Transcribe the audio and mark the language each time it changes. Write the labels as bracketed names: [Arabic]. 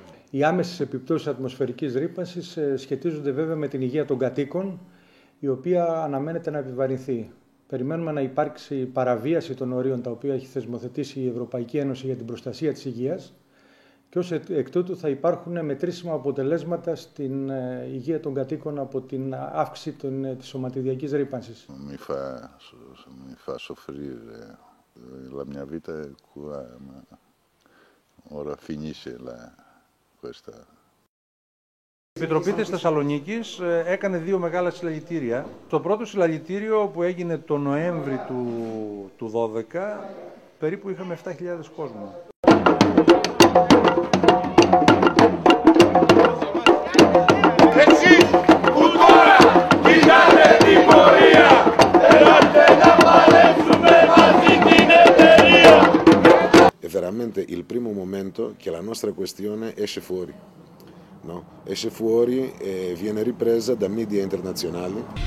[Greek] Οι άμεσες επιπτώσεις ατμοσφαιρικής ρύπανσης σχετίζονται βέβαια με την υγεία των κατοίκων, η οποία αναμένεται να επιβαρυνθεί. Περιμένουμε να υπάρξει παραβίαση των ορίων τα οποία έχει θεσμοθετήσει η Ευρωπαϊκή Ένωση για την προστασία της υγείας και ως εκ τούτου θα υπάρχουν μετρήσιμα αποτελέσματα στην υγεία των κατοίκων από την αύξηση της σωματιδιακής ρύπανσης. [Italian] Mi fa soffrire la mia vita qua, ma ora finisce questa. [Greek] Η Επιτροπή της Θεσσαλονίκης έκανε δύο μεγάλα συλλαλητήρια. Το πρώτο συλλαλητήριο που έγινε το Νοέμβρη του 2012 περίπου είχαμε 7.000 κόσμο. Εσείς που τώρα κοιτάτε την πορεία, ελάτε να παλέψουμε μαζί την εταιρεία. [Italian] Veramente il primo momento che la nostra questione esce fuori, no? Esce fuori e viene ripresa da media internazionali.